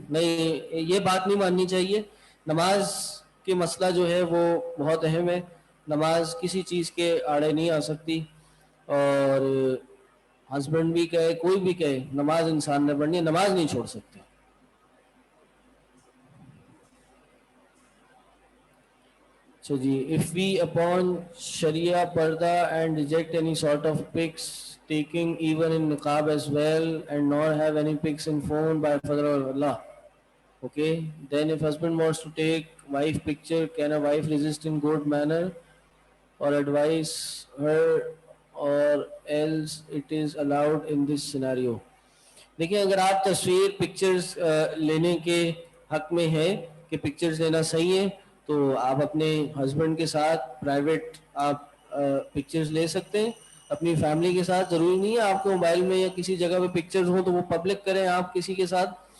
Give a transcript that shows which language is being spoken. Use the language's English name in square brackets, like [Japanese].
[Urdu] نہیں، یہ بات نہیں ماننی چاہیے. نماز کے مسئلہ جو ہے وہ بہت اہم ہے. نماز کسی چیز کے آڑے نہیں آ سکتی، اور ہسبینڈ بھی کہے کوئی بھی کہے نماز انسان نے پڑھنی ہے، نماز نہیں چھوڑ سکتے. [English] So [Urdu] جی, [English] if we upon Sharia parda and reject any sort of pics taking even in niqab as well and not have any pics in phone by Father of Allah, okay, then if husband wants to take wife picture, can a wife resist in good manner or advise her, or else it is allowed in this scenario? [Urdu] دیکھیں اگر آپ تصویر pictures لینے کے حق میں ہیں کہ پکچرز لینا صحیح ہے تو آپ اپنے ہسبینڈ کے ساتھ پرائیویٹ آپ پکچرز لے سکتے ہیں اپنی فیملی کے ساتھ. ضروری نہیں ہے آپ کو موبائل میں یا کسی جگہ پہ پکچرز ہوں تو وہ پبلک کریں آپ کسی کے ساتھ.